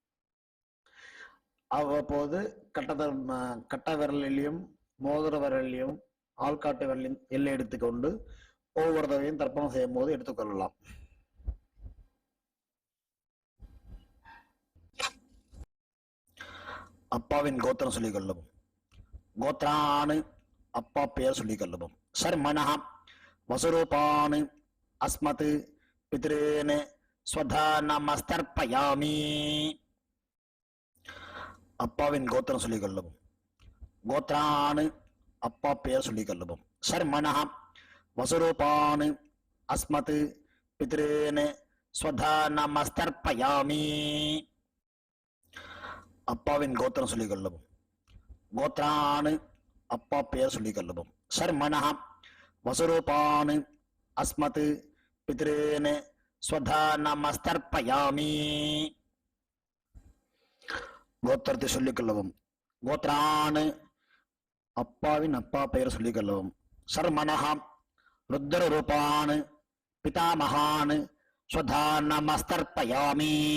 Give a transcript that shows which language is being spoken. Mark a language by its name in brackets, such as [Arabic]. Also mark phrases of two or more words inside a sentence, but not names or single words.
[Tamil] அவ்வப்போது கட்ட விரலிலையும் மோதிர விரலிலையும் ஆள்காட்டு விரலையும் எல்லை எடுத்துக்கொண்டு ஒவ்வொரு தடவையும் தர்ப்பணம் செய்யும் போது எடுத்துக்கொள்ளலாம். அப்பாவின் கோத்திரம் சொல்லிக் கொள்ளவும். கோத்ரானு அப்பா பெயர் சொல்லிக் கொள்ளவும். [Sanskrit] शर्मणा वसुरूपान् अस्मत् पितॄन् स्वधा नमस्तर्पयामि. [Tamil] அப்பாவின் கோத்திரம் சொல்லிக் கொள்ளவும். கோத்ரானு அப்பா பெயர் சொல்லிக் கொள்ளவும். [Sanskrit] शर्मणा वसुरूपान् अस्मत् पितॄन् स्वधा नमस्तर्पयामि. [Tamil] அப்பாவின் கோத்திரம் சொல்லிக் கொள்ளவும். கோத்ரானு அப்பா பெயர் சொல்லிக் கொள்ளவும். [Sanskrit] शर्मणा वसुरूपान् अस्मत् पितॄन् स्वधा नमस्तर्पयामि. [Tamil] கோத்திரத்தை சொல்லிக் கொள்ளவும். கோத்ரானு அப்பாவின் அப்பா பெயர் சொல்லிக் கொள்ளவும். [Sanskrit] शर्मणा रुद्र रूपान् पितामहान् स्वधा नमस्तर्पयामि.